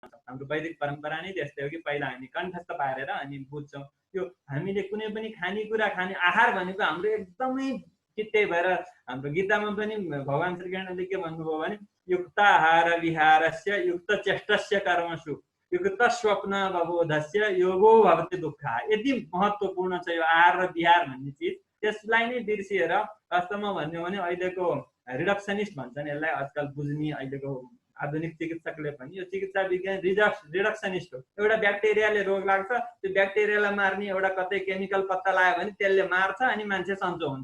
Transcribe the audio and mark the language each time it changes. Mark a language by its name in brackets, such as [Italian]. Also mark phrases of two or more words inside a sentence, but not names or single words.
[Nepali] हाम्रो वैदिक परम्परा नै त्यस्तै हो कि पहिला हामी कण्ठस्थ पारेर अनि बुझ्छौँ। यो हामीले कुनै पनि खानेकुरा खाने आहार भनेको हाम्रो एकदमै त्यही भएर हाम्रो गीतामा पनि भगवान् श्रीकृष्णले के भन्नुभयो भने [Sanskrit] युक्ताहार विहारस्य युक्त चेष्टस्य कर्मसु युक्त स्वप्न अवबोधस्य योगो भवति दुःख। [Nepali] यति महत्त्वपूर्ण छ यो आहार र विहार भन्ने चिज। त्यसलाई नै बिर्सिएर वास्तवमा भन्यो भने अहिलेको रिडक्सनिस्ट भन्छन् यसलाई, आजकल बुझ्ने अहिलेको आधुनिक चिकित्सकले पनि यो चिकित्सा विज्ञान रिडक्सनिस्ट हो। एउटा ब्याक्टेरियाले रोग लाग्छ, त्यो ब्याक्टेरियालाई मार्ने एउटा कतै केमिकल पत्ता लगायो भने त्यसले मार्छ अनि मान्छे सन्चो हुन्छ।